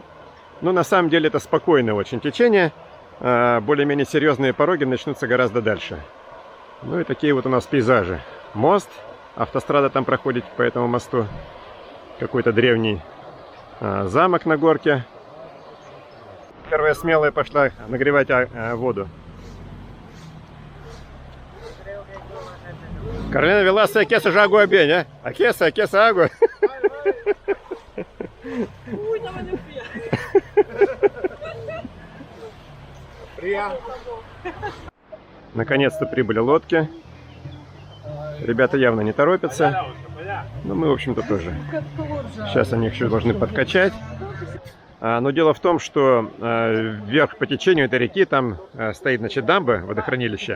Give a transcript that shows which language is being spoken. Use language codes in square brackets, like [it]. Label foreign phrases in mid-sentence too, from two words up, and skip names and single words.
[ru] Но на самом деле это спокойное очень течение. Более-менее серьезные пороги начнутся гораздо дальше. Ну и такие вот у нас пейзажи. Мост, автострада там проходит по этому мосту. Какой-то древний замок на горке. Первая смелая пошла нагревать воду. [pt] Carolina Velasco aquece já água bem, né? Aquece a água. [ru] Наконец-то прибыли лодки. Ребята явно не торопятся. Но мы, в общем-то, тоже. Сейчас они их еще должны подкачать. Но дело в том, что вверх по течению этой реки там стоит, значит, дамба, водохранилище.